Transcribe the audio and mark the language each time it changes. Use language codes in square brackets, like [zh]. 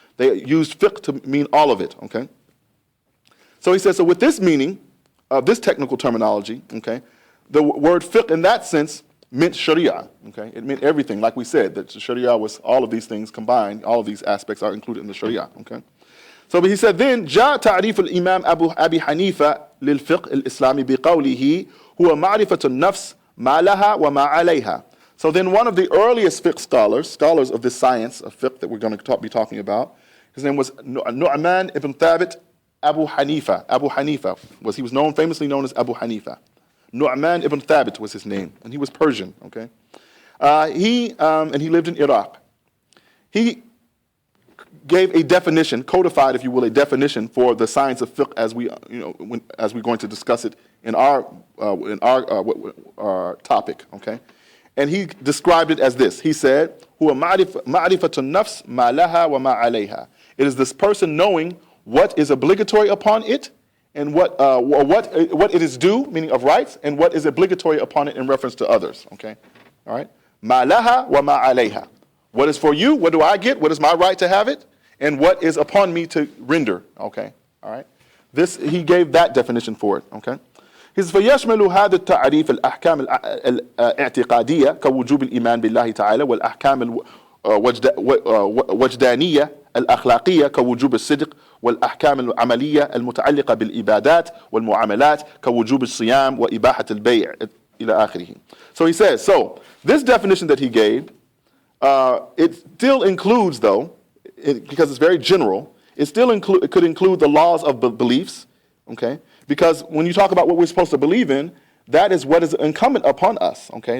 [en] They used fiqh to mean all of it, okay? So he says, so with this meaning, this technical terminology, okay, the word fiqh in that sense meant Sharia, okay? It meant everything, like we said, that Sharia was all of these things combined, all of these aspects are included in the Sharia, okay? So but he said, then [ar] جاء تعريف الإمام أبي حنيفة للفقه الإسلامي بقوله هو معرفة النفس ما لها وما عليها. [en] So then one of the earliest fiqh scholars of this science of fiqh that we're going to be talking about, his name was Nu'man ibn Thabit Abu Hanifa. Abu Hanifa he was famously known as Abu Hanifa. Nu'man ibn Thabit was his name, and he was Persian. Okay, And he lived in Iraq. He gave a definition, codified, if you will, a definition for the science of fiqh as as we're going to discuss it in our topic. Okay, and he described it as this. He said, [ar] "Huwa ma'rifatun nafs ma laha wa ma alayha." [en] It is this person knowing what is obligatory upon it and what it is due, meaning of rights, and what is obligatory upon it in reference to others. Okay, all right. [ar] Ma laha wa ma alayha. [en] What is for you? What do I get? What is my right to have it? And what is upon me to render? Okay, all right. He gave that definition for it. Okay. He says, [ar] فيشمل هذا التعريف الأحكام الاعتقادية كوجوب الإيمان بالله تعالى والأحكام الوجدانية الأخلاقية كوجوب الصدق والأحكام العملية المتعلقة بالعبادات والمعاملات كوجوب الصيام وإباحة البيع إلى آخره. [en] So he says, this definition that he gave, it still includes, though, because it's very general, it could include the laws of beliefs, okay? Because when you talk about what we're supposed to believe in, that is what is incumbent upon us, okay?